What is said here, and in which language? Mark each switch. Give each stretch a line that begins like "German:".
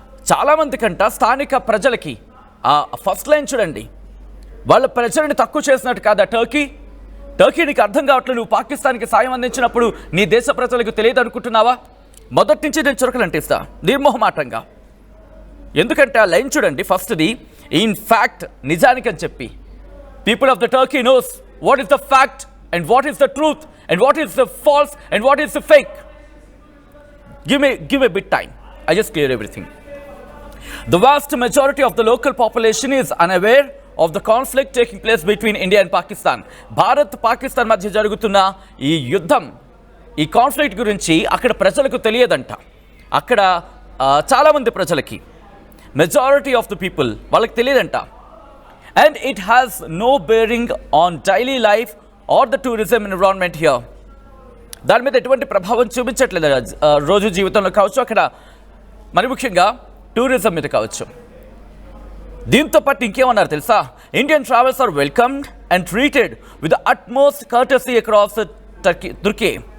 Telugu: చాలామంది కంట స్థానిక ప్రజలకి ఫస్ట్ లైన్ చూడండి, వాళ్ళ ప్రజలని తక్కువ చేసినట్టు కాదా టర్కీ నీకు అర్థం కావట్లేదు. నువ్వు పాకిస్తాన్కి సాయం అందించినప్పుడు నీ దేశ ప్రజలకు తెలియదు అనుకుంటున్నావా? మొదటి నుంచి నేను చురకలంటిస్తా నిర్మోహమాటంగా. ఎందుకంటే ఆ లైన్ చూడండి, ఫస్ట్ది ఇన్ఫ్యాక్ట్ నిజానికని చెప్పి.
English: People of the Turkey knows what is the fact and what is the truth and what is the false and what is the fake. Give me a bit time. I just clear everything. The vast majority of the local population is unaware of the conflict taking place between India and Pakistan.
Telugu: Bharat Pakistan మధ్య జరుగుతున్న ఈ యుద్ధం, ఈ conflict గురించి అక్కడ ప్రజలకు తెలియదంట. అక్కడ చాలామంది ప్రజలకి,
English: majority of the people
Telugu: వాళ్ళకి తెలియదంట.
English: And it has no bearing on daily life or the tourism environment here.
Telugu: దాని మీద ఎటువంటి ప్రభావం చూపించట్లేదు రోజు జీవితంలో కావచ్చు, అక్కడ మరి ముఖ్యంగా టూరిజం మీద కావచ్చు. దీంతో పాటు ఇంకేమన్నారు తెలుసా?
English: Indian travels are welcomed and treated with the utmost courtesy across Turkey.